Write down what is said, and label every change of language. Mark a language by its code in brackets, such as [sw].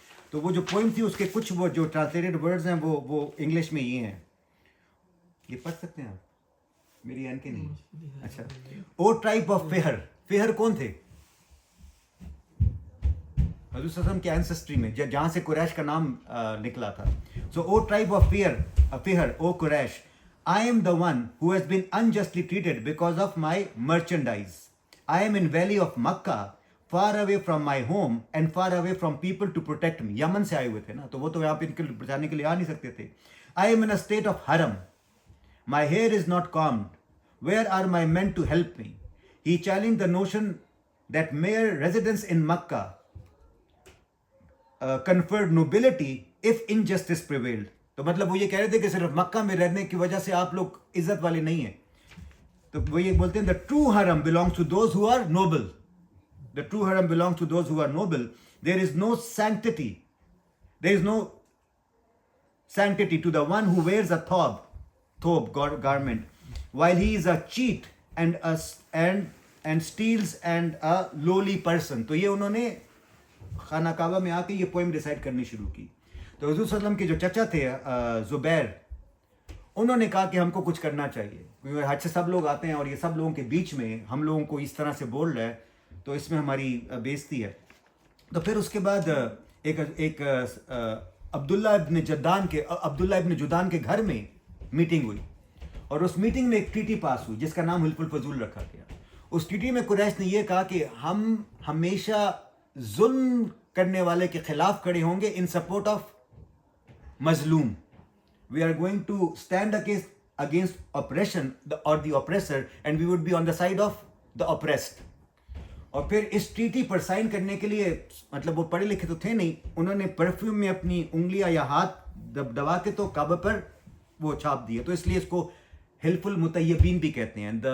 [ur] تو وہ جو پوئم تھی اس کے کچھ وہ جو ٹرانسلیٹڈ ورڈز ہیں وہ انگلش میں یہ ہیں, یہ پڑھ سکتے ہیں آپ, میری این کے نہیں. اچھا, [en] O tribe of Fihr. [ur] فہر کون تھے؟ حضور صلی اللہ علیہ وسلم کے اینسسٹری میں جہاں سے قریش کا نام نکلا تھا. [en] So o tribe of Fihr, o Quraysh, I am the one who has been unjustly treated because of my merchandise. I am in valley of Makkah, far away from my home and far away from people to protect me. [ur] یمن سے آئے ہوئے تھے نا, تو وہ تو یہاں پہ ان کے بچانے کے لیے آ نہیں سکتے تھے. [en] I am in a state of haram. My hair is not combed. Where are my men to help me? He challenged the notion that mere residence in Makkah conferred nobility if injustice prevailed. [ur] تو مطلب وہ یہ کہہ رہے تھے کہ صرف مکہ میں رہنے کی وجہ سے آپ لوگ عزت والے نہیں ہیں. تو وہ یہ بولتے ہیں [en] the true haram belongs to those who are noble. The true haram belongs to those who are noble. There is no sanctity. There is no sanctity to the one who wears a thob garment, while he is a cheat and steals and a lowly person. [ur] تو یہ انہوں نے خانہ کعبہ میں آ کے یہ poem recite کرنی شروع کی. تو حضور صلی اللہ علیہ وسلم کے جو چچا تھے زبیر, انہوں نے کہا کہ ہم کو کچھ کرنا چاہیے, کیونکہ حج سے سب لوگ آتے ہیں اور یہ سب لوگوں کے بیچ میں ہم لوگوں کو اس طرح سے بول رہا ہے, تو اس میں ہماری بےزتی ہے. تو پھر اس کے بعد ایک عبداللہ ابن جدان کے گھر میں میٹنگ ہوئی, اور اس میٹنگ میں ایک ٹریٹی پاس ہوئی جس کا نام حلف الفضول رکھا گیا. اس ٹریٹی میں قریش نے یہ کہا کہ ہم ہمیشہ ظلم کرنے والے کے خلاف کھڑے ہوں گے [en] in support of [ur] مظلوم. [en] We are going to stand against oppression or the oppressor, and we would be on the side of the oppressed. [ur] اور پھر اس ٹریٹی پر سائن کرنے کے لیے, مطلب وہ پڑھے لکھے تو تھے نہیں, انہوں نے پرفیوم میں اپنی انگلیاں یا ہاتھ دبا کے تو کعبہ پر وہ چھاپ دیے. تو اس لیے اس کو حلف المطیبین بھی کہتے ہیں.